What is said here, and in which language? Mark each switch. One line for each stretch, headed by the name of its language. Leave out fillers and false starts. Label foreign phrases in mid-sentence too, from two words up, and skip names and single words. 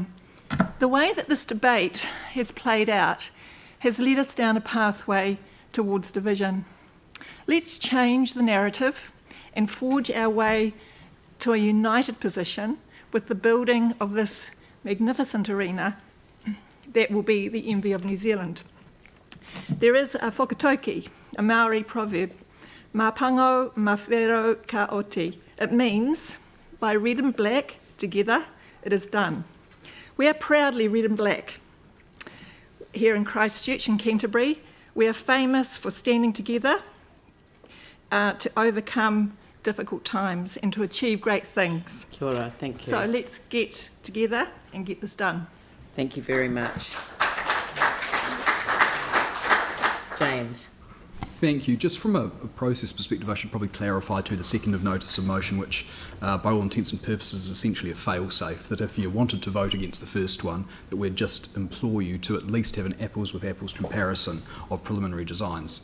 English: The way that this debate has played out has led us down a pathway towards division. Let's change the narrative and forge our way to a united position with the building of this magnificent arena that will be the envy of New Zealand. There is a whakatoki, a Maori proverb,
Māori: "Ma pango, ma whero ka oti."
English: It means, by red and black, together, it is done. We are proudly red and black. Here in Christchurch and Canterbury, we are famous for standing together to overcome difficult times and to achieve great things.
Māori: Kia ora,
English: thank you. So let's get together and get this done. Thank you very much. James. Thank you. Just from a process perspective, I should probably clarify to the second of notice of motion, which by all intents and purposes is essentially a fail-safe, that if you wanted to vote against the first one, that we'd just implore you to at least have an apples with apples comparison of preliminary designs.